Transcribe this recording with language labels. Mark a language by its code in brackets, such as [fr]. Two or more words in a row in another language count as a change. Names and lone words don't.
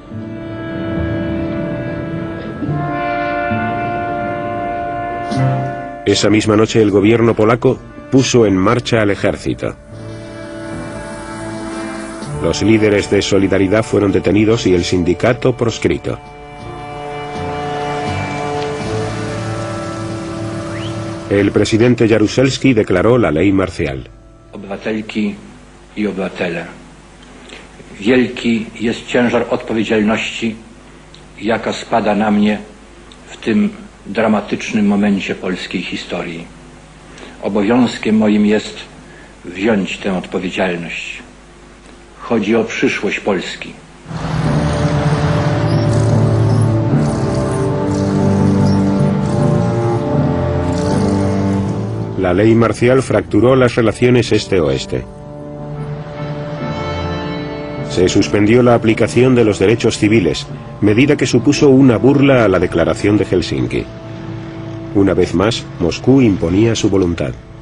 [es] Esa misma noche el gobierno polaco puso en marcha al ejército. Los líderes de Solidaridad fueron detenidos y el sindicato proscrito. El presidente Jaruzelski declaró la ley marcial. [pl] Obywatelki i obywatele, wielki jest ciężar odpowiedzialności, jaka spada na mnie w tym dramatycznym momencie polskiej historii. Obowiązkiem moim jest wziąć tę odpowiedzialność. Chodzi o przyszłość Polski. [es] La ley marcial fracturó las relaciones este-oeste. Se suspendió la aplicación de los derechos civiles, medida que supuso una burla a la Declaración de Helsinki. Una vez más, Moscú imponía su voluntad.